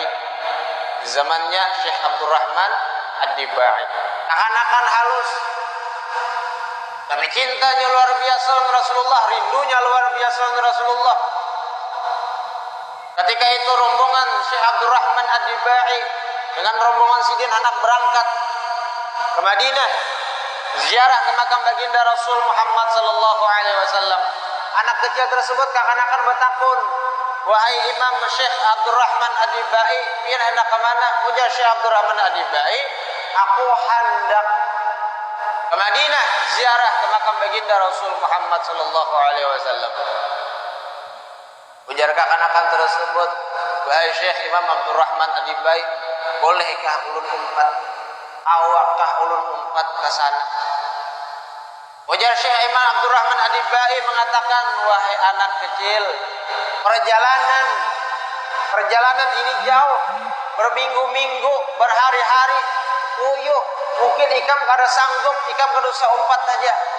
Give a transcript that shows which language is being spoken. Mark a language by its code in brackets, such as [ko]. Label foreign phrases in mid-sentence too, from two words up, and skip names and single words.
[id] Di zamannya Syekh Abdurrahman Ad-Dibai. Akan-akan halus. Karena cintanya luar biasa dengan Rasulullah, rindunya luar biasa dengan Rasulullah. Ketika itu rombongan Syekh Abdurrahman Ad-Dibai dengan rombongan sidin anak berangkat ke Madinah, ziarah ke makam baginda Rasul Muhammad [ar] صلى الله عليه وسلم. [id] Anak kecil tersebut kekanak-kanakan bertakun, "Wahai Imam Syekh Abdurrahman Ad-Dibai, [bjn] pian hendak [id] ke mana?" Ujar Syekh Abdurrahman Ad-Dibai, "Aku hendak ke Madinah ziarah ke makam baginda Rasul Muhammad [ar] صلى الله عليه وسلم." [id] Ujar kekanak-kanakan tersebut, "Wahai Syekh Imam Abdurrahman Ad-Dibai, bolehkah [bjn] ulun umpat? Awakkah ulun umpat ke sana?" Ujar Syekh Imam Abdurrahman Ad-Dibai mengatakan, "Wahai anak kecil, [id] perjalanan ini jauh, berminggu-minggu, berhari-hari, [bjn] uyuh, mungkin ikam kada sanggup, ikam kada usah umpat saja."